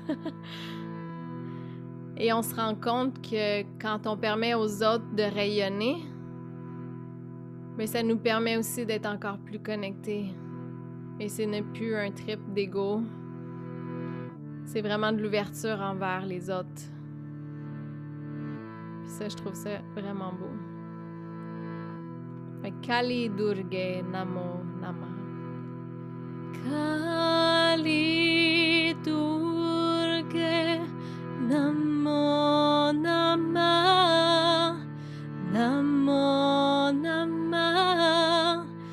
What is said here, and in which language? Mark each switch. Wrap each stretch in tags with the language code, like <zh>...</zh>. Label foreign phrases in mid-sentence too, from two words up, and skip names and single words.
<fr>Et on se rend compte que quand on permet aux autres de rayonner, mais ça nous permet aussi d'être encore plus connectés. Et ce n'est plus un trip d'ego. C'est vraiment de l'ouverture envers les autres. Puis ça, je trouve ça vraiment beau. Fait que</fr> <sa>काली दुर्गे नमो नमः. काली दुर्गे नमो नमः. नमो नमः.</sa>